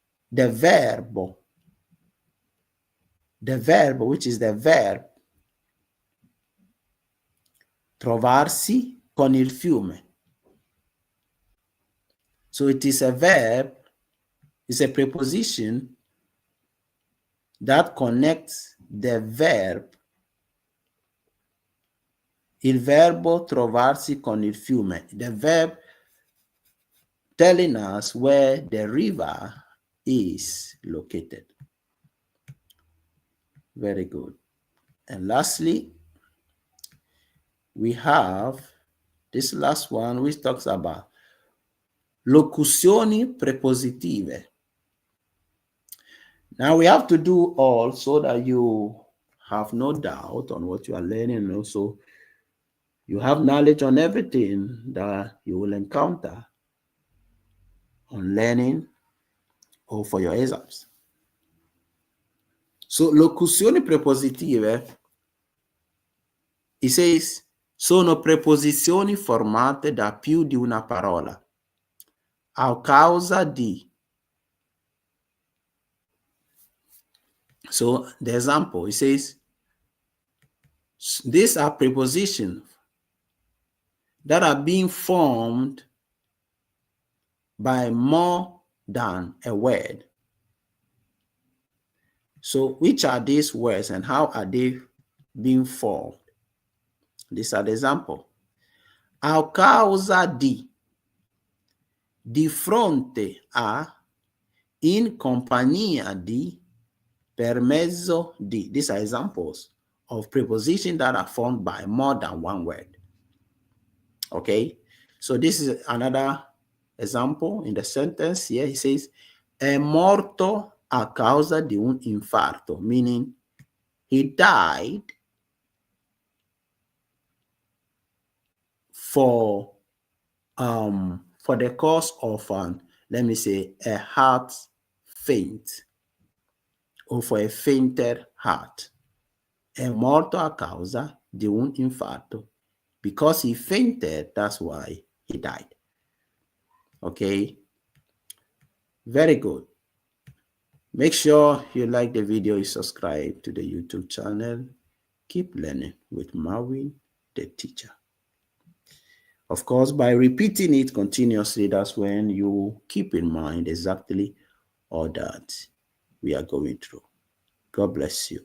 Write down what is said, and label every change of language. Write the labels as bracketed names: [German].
[English] The verbo, which is the verb [Italian] trovarsi con il fiume. [English] So it is a verb, it's a preposition that connects the verb, [Italian] il verbo trovarsi con il fiume, [English] the verb telling us where the river is located. Very good. And lastly, we have this last one, which talks about locuzioni prepositive. Now we have to do all so that you have no doubt on what you are learning, and also you have knowledge on everything that you will encounter on learning or for your exams. So [Italian] locuzioni prepositive, [English] it says, [Italian] sono preposizioni formate da più di una parola a causa di. [English] So the example, it says, these are prepositions that are being formed by more than a word. So which are these words and how are they being formed? These are the example. [Italian] A causa di fronte a, in compagnia di, per mezzo di. [English] These are examples of prepositions that are formed by more than one word. Okay, so this is another example in the sentence here. He says, [Italian] è morto a causa di un infarto, [English] meaning he died for the cause of let me say, a heart faint, or for a fainted heart. [Italian] È morto a causa di un infarto. [English] Because he fainted, that's why he died. Okay, very good. Make sure you like the video, you subscribe to the YouTube channel. Keep learning with Marvin, the teacher. Of course, by repeating it continuously, that's when you keep in mind exactly all that we are going through. God bless you.